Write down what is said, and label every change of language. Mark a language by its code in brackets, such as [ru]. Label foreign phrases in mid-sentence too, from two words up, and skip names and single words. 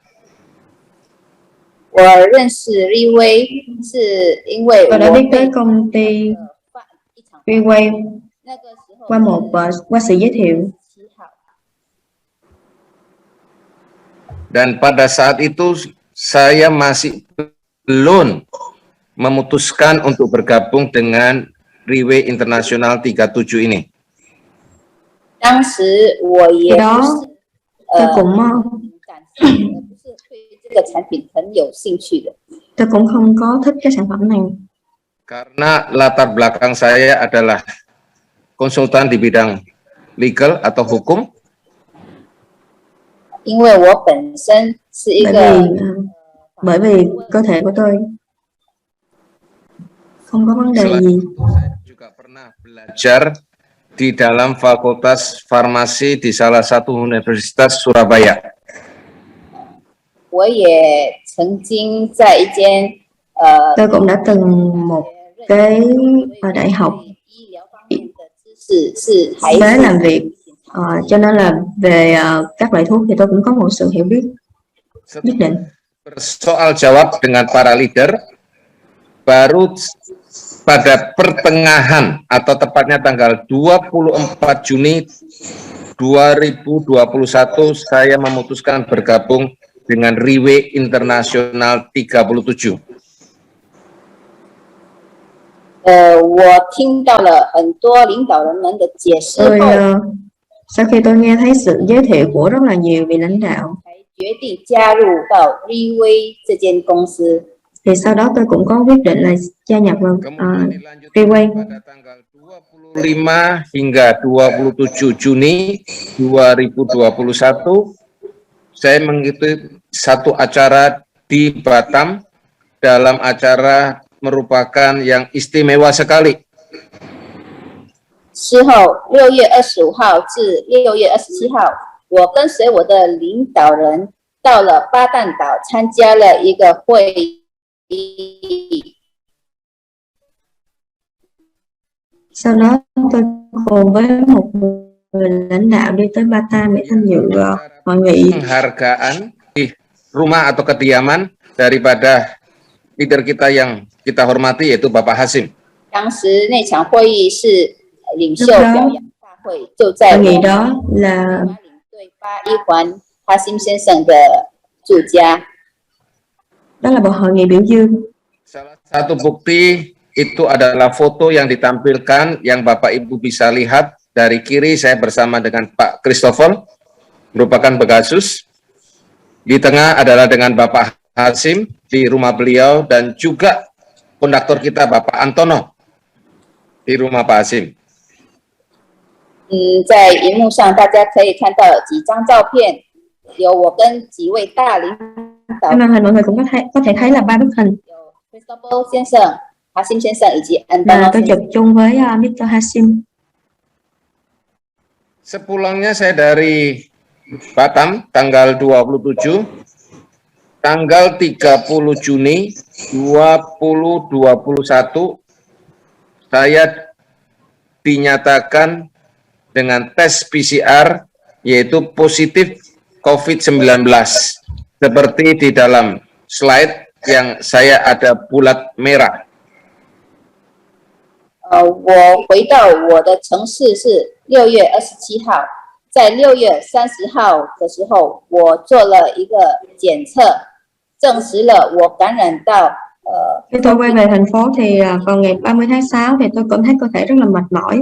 [zh] 我认识立威是因为 [vi] Tôi đã [zh] 我 [vi] biết tới [zh] 被 [vi] công ty [zh] 办一场 Freeway 那个时候 [vi] qua sự giới thiệu. [zh] 7 号， [id] Dan pada saat itu saya masih belum memutuskan untuk bergabung dengan Riwe Internasional 37 ini. [zh] 当时我也 [vi] Khi đó [zh] 不是 [vi] tôi cũng [zh] 感兴趣，不是对这个产品很有兴趣的。 [vi] tôi cũng không có thích cái sản phẩm này. [id] Karena latar belakang saya adalah konsultan di bidang legal atau hukum. [zh] 因为我本身是一 [vi] Bởi [zh] 个 [vi] vì cơ thể của tôi không có vấn đề [id] Selain [vi] gì. [id] itu, saya juga pernah belajar di dalam Fakultas Farmasi di salah satu universitas Surabaya. [zh] 我也曾经在一间 [vi] Tôi cũng đã từng một cái đại học [zh] 医疗方面的知识是还 [vi] tới [zh] 是 [vi] làm việc, cho nên là về các loại thuốc thì tôi cũng có một sự hiểu biết nhất định. [id] Bersoal jawab dengan para leader, baru pada pertengahan atau tepatnya tanggal 24 Juni 2021 saya memutuskan bergabung dengan Riwe Internasional 37. [zh] 我听到了很多领导人们的解释 [vi] Tôi [zh] 后， [vi] sau khi tôi nghe thấy sự giới thiệu của rất là nhiều vị lãnh đạo [zh] 才决定加入到 Riway 这间公司。 [vi] thì sau đó tôi cũng có quyết định là gia nhập vào [id] Kemudian dilanjutkan Riway. pada tanggal 25 hingga 27 Juni 2021 saya mengikuti satu acara di Batam. Dalam acara merupakan yang istimewa sekali. [zh] 之后6月25号至6月27号，我跟随我的领导人到了巴旦岛，参加了一个会议。 [vi] Sau đó tôi cùng với một người lãnh đạo đi tới Batam để tham dự hội nghị. [id] Penghargaan di rumah atau kediaman daripada leader kita yang kita hormati yaitu Bapak Hasim. [zh] 当时那场会议是领袖表扬大会，就在 [vi] Hội [zh] 我 [vi] nghị [zh] 们 [vi] đó là [zh] 领队8一环哈辛先生的住家。 [vi] đó là một hội nghị biểu dương. [id] Salah satu bukti itu adalah foto yang ditampilkan yang Bapak Ibu bisa lihat. Dari kiri saya bersama dengan Pak Christopher, merupakan Pegasus. Di tengah adalah dengan Bapak Hasim di rumah beliau dan juga konduktor kita Bapak Antono di rumah Pak Hasim. [zh] 在荧幕上大家可以看到几张照片，有我跟几位大领导 [vi] Trên màn hình mọi người cũng có thể thấy là 3 bức hình [zh] 有 Christopher 先生、哈辛先生以及 [vi] mà Antono tôi [zh] 先 [vi] chụp [zh] 生。 [vi] chung với Mr. Hasim. [id] Sepulangnya saya dari Batam tanggal 27, tanggal 30 Juni 2021 saya dinyatakan dengan tes PCR yaitu positif COVID-19. Seperti di dalam slide yang saya ada bulat merah. [zh] 我回到我的城市是6月27号，在6月30号的时候，我做了一个检测，证实了我感染到 [vi] Khi tôi quay về thành phố thì vào ngày 30 tháng 6 thì tôi cảm thấy cơ thể rất là mệt mỏi.